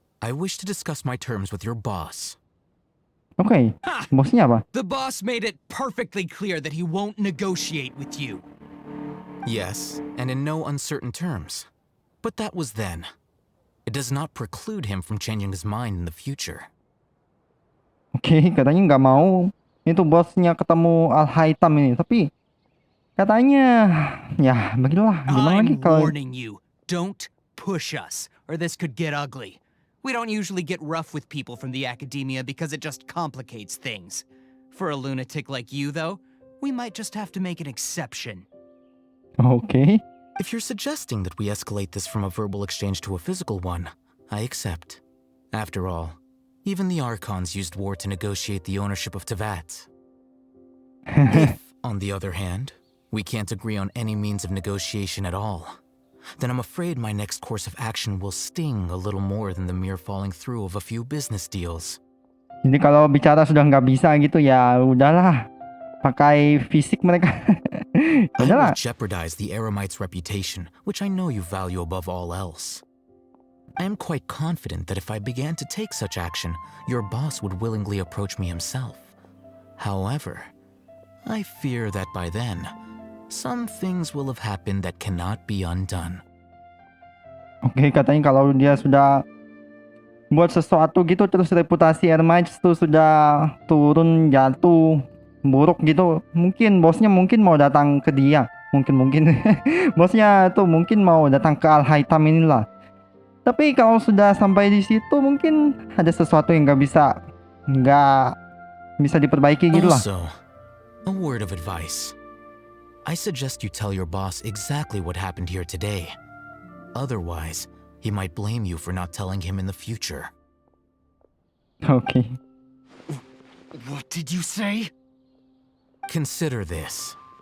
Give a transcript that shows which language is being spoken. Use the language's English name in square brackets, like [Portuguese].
[English] I wish to discuss my terms with your boss. [Indonesian] Oke, Ha! bosnya apa? [English] The boss made it perfectly clear that he won't negotiate with you. Yes, and in no uncertain terms. But that was then. It does not preclude him from changing his mind in the future. [Indonesian] Oke, katanya nggak mau itu bosnya ketemu Al-Haitam ini, tapi katanya ya begitulah. Gimana lagi [English] I'm [Indonesian] kalau [English] warning you, don't push us, or this could get ugly. We don't usually get rough with people from the academia because it just complicates things. For a lunatic like you, though, we might just have to make an exception. [Indonesian] Oke. [English] If you're suggesting that we escalate this from a verbal exchange to a physical one, I accept. After all, even the Archons used war to negotiate the ownership of Tevat. If, on the other hand, we can't agree on any means of negotiation at all, then I'm afraid my next course of action will sting a little more than the mere falling through of a few business deals. [Indonesian] Jadi kalau bicara sudah nggak bisa gitu ya udahlah, pakai fisik mereka. [English] I will [Indonesian] Udahlah. [English] jeopardize the Eremites' reputation, which I know you value above all else. I am quite confident that if I began to take such action, your boss would willingly approach me himself. However, I fear that by then, some things will have happened that cannot be undone. [Indonesian] Oke, katanya kalau dia sudah buat sesuatu gitu terus reputasi Ermites tuh sudah turun jatuh buruk gitu, mungkin bosnya mungkin mau datang ke dia, mungkin bosnya tuh mungkin mau datang ke Al-Haitam inilah. Tapi kalau sudah sampai di situ mungkin ada sesuatu yang nggak bisa diperbaiki gitu lah. [English] Also, a word of advice. I suggest you tell your boss exactly what happened here today. Otherwise, he might blame you for not telling him in the future. [Indonesian] Oke. [English] What did you say? Consider this.